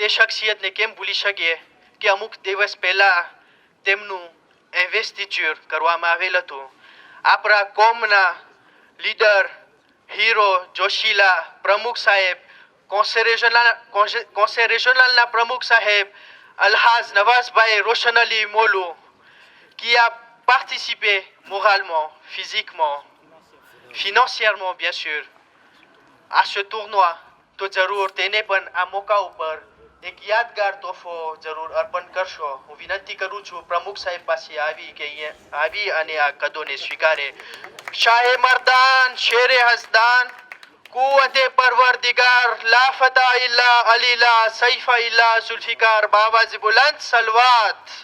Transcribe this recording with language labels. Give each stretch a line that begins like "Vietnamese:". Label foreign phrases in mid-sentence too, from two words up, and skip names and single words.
Gujarati: શખ્સિયતને કેમ ભૂલી શકીએ કે અમુક દિવસ પહેલા તેમનું ઇન્વેસ્ટિચ્યોર કરવામાં આવેલ હતું. આપણા કોમના લીડર હીરો જોશીલા પ્રમુખ સાહેબ, કોન્સે રેજનલના પ્રમુખ સાહેબ અલ્હાજ નવાઝભાઈ રોશન અલી મોલુ
French: qui a participé moralement, physiquement, financièrement bien sûr à ce tournoi.
Gujarati: તો જરૂર તેને પણ આ મોકા ઉપર એક યાદગાર તોહફો જરૂર અર્પણ કરશો. હું વિનંતી કરું છું પ્રમુખ સાહેબ પાસે આવી અને આ કદોને સ્વીકારે.
Urdu: شاہِ مرداں شیرِ یزداں قوتِ پروردگار
Arabic: لا فتى إلا علي لا سيف إلا ذو الفقار
Urdu: باآوازِ بلند صلوات.